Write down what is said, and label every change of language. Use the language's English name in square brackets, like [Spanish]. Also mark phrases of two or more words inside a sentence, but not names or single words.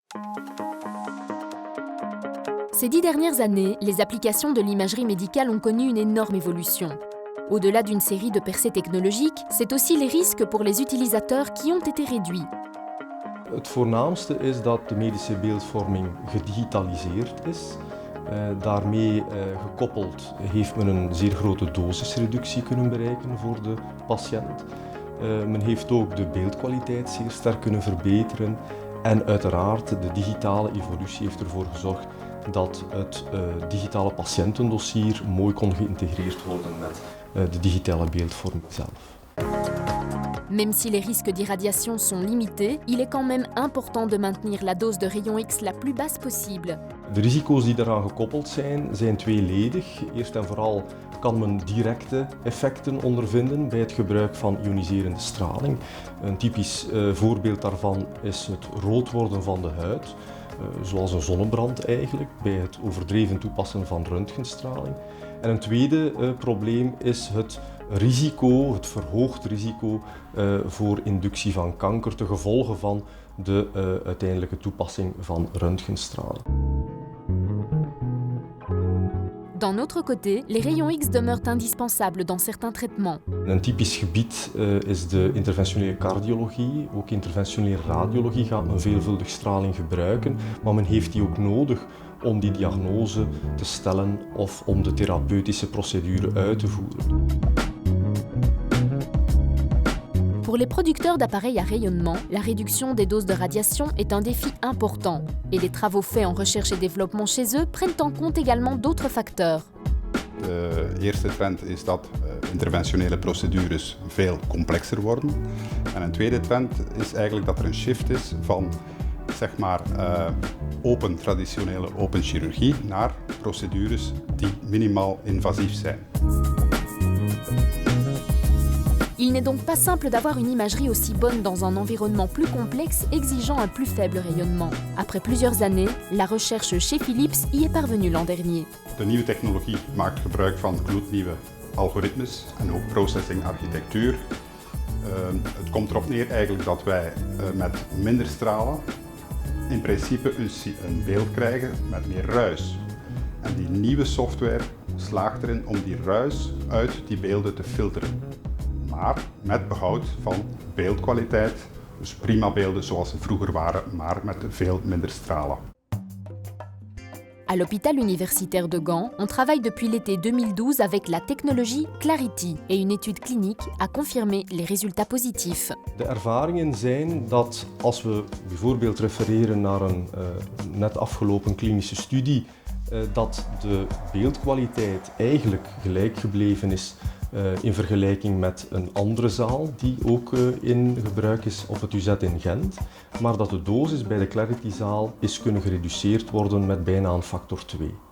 [French] Ces 10 dernières années, les applications de l'imagerie médicale ont connu une énorme évolution. Au-delà d'une série de percées technologiques, c'est aussi les risques pour les utilisateurs qui ont été réduits. [Dutch] Het voornaamste is dat de medische beeldvorming gedigitaliseerd is. Daarmee gekoppeld heeft men een zeer grote dosisreductie kunnen bereiken voor de patiënt. Men heeft ook de beeldkwaliteit zeer sterk kunnen verbeteren. En uiteraard, de digitale evolutie heeft ervoor gezorgd dat het digitale patiëntendossier mooi kon geïntegreerd worden met de digitale beeldvorming zelf. [French] Même si les risques d'irradiation sont limités, il est quand même important de maintenir la dose de rayon X la plus basse possible. [Dutch] De risico's die daaraan gekoppeld zijn tweeledig. Eerst en vooral kan men directe effecten ondervinden bij het gebruik van ioniserende straling. Een typisch voorbeeld daarvan is het rood worden van de huid, zoals een zonnebrand eigenlijk, bij het overdreven toepassen van röntgenstraling. En een tweede probleem is het risico, het verhoogd risico voor inductie van kanker ten gevolge van de uiteindelijke toepassing van röntgenstraling. [French] D'un autre côté, les rayons X demeurent indispensables dans certains traitements. [Dutch] Een typisch gebied is de interventionele cardiologie. Ook interventionele radiologie gaat men veelvuldig straling gebruiken, maar men heeft die ook nodig om die diagnose te stellen of om de therapeutische procedure uit te voeren. [French] Pour les producteurs d'appareils à rayonnement, la réduction des doses de radiation est un défi important. Et les travaux faits en recherche et développement chez eux prennent en compte également d'autres facteurs. [Dutch] De eerste trend is dat interventionele procedures veel complexer worden. En een tweede trend is eigenlijk dat er een shift is van traditionele open chirurgie naar procedures die minimaal invasief zijn. [French] Il n'est donc pas simple d'avoir une imagerie aussi bonne dans un environnement plus complexe exigeant un plus faible rayonnement. Après plusieurs années, la recherche chez Philips y est parvenue l'an dernier. [Dutch] De nieuwe technologie maakt gebruik van gloednieuwe algoritmes en ook processing architectuur. Het komt erop neer eigenlijk dat wij met minder stralen in principe een beeld krijgen met meer ruis. En die nieuwe software slaagt erin om die ruis uit die beelden te filteren. Maar met behoud van beeldkwaliteit, dus prima beelden zoals ze vroeger waren, maar met veel minder stralen. [French] À l'hôpital universitaire de Gand, on travaille depuis l'été 2012 avec la technologie Clarity et une étude clinique a confirmé les résultats positifs. [Dutch] De ervaringen zijn dat als we bijvoorbeeld refereren naar een net afgelopen klinische studie, dat de beeldkwaliteit eigenlijk gelijk gebleven is in vergelijking met een andere zaal die ook in gebruik is op het UZ in Gent, maar dat de dosis bij de Clarity-zaal is kunnen gereduceerd worden met bijna een factor 2.